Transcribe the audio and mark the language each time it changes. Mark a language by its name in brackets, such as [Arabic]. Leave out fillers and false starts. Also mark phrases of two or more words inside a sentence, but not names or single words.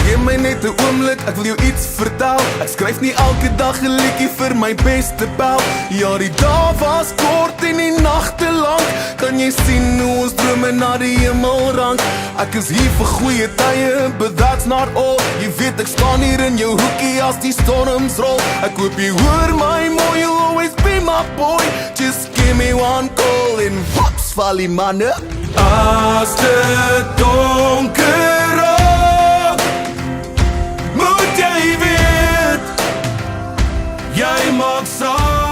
[Afrikaans] my net 'n oomblik, ek wil jou iets vertel. Ek skryf nie elke dag 'n liedjie vir my beste pel. Ja, die dae was kort en die nagte lank. Kan jy sien hoe ons drome na die hemel rank? Ek is hier vir goeie tye, [English] but that's not all. [Afrikaans] Jy weet ek staan hier in jou hoekie as die storms rol. Ek hoop jy hoor my mooi, [English] you'll always be my boy. Just give me one call [Afrikaans] en wops val die manne. As dit donker raak, moet jy weet, jy maak saak.